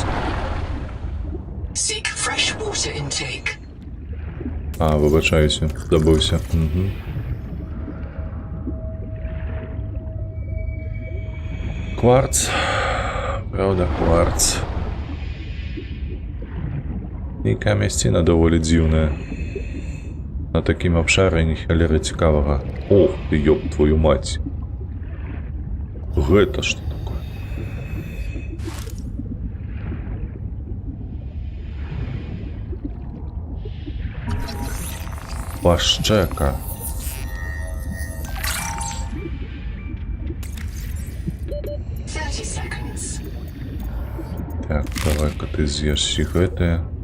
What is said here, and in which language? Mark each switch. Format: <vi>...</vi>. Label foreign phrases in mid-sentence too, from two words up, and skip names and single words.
<en>Seek fresh water intake.</en> <be>А, выбачаюся, забыўся. Угу. Кварц. Правда, кварц. Нейкая мясціна даволі дзіўная. На такім абшары ніхалеры цікавага.</be> <ru>Ох ты, ёб твою мать.</ru> <be>Гэта што такое? Пашчэка. Так, давай-ка ты з'еш гэтае.</be>